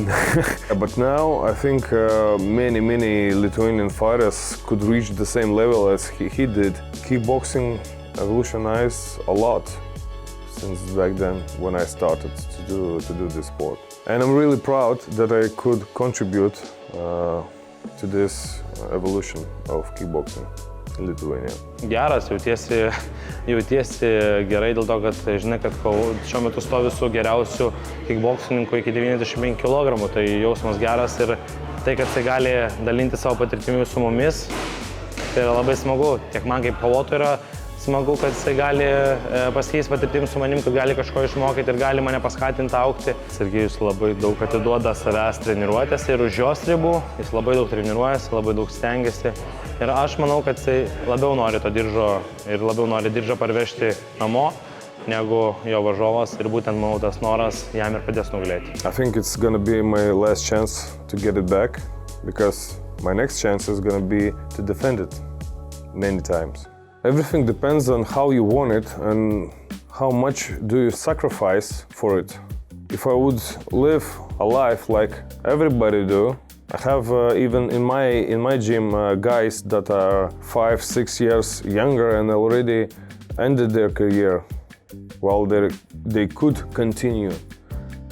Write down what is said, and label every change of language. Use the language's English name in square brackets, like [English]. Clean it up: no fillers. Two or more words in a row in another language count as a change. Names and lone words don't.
[English] But now I think many Lithuanian fighters could reach the same level as he did. Kickboxing evolutionized a lot since back then when I started to do this sport. And I'm really proud that I could contribute to this evolution of kickboxing in Lithuania. [Lithuanian] Geras, jautiesi gerai dėl to, kad žinai, kad šiuo metu stovi su geriausiu kickboxininku iki 95 kg, tai jausmas geras ir tai, kad jis gali dalinti savo patirtimi su mumis, tai yra labai smagu. Tiek man kaip kovotojui yra smagu, kad jis gali pasikeisti patirtim su manim, kad gali kažko išmokyti ir gali mane paskatinti augti. Sergejus labai daug atiduoda savęs treniruotėse ir už jos ribų, jis labai daug treniruojasi, labai daug stengiasi. Ir aš manau, kad jis labiau nori to diržo ir labiau nori diržą parvežti namo, negu jo varžovas, ir būtent, manau, tas noras jam ir padės nugalėti. [English] I think it's gonna be my last chance to get it back, because my next chance is gonna be to defend it many times. Everything depends on how you want it and how much do you sacrifice for it. If I would live a life like everybody do, I have even in my gym guys that are 5-6 years younger and already ended their career while they could continue.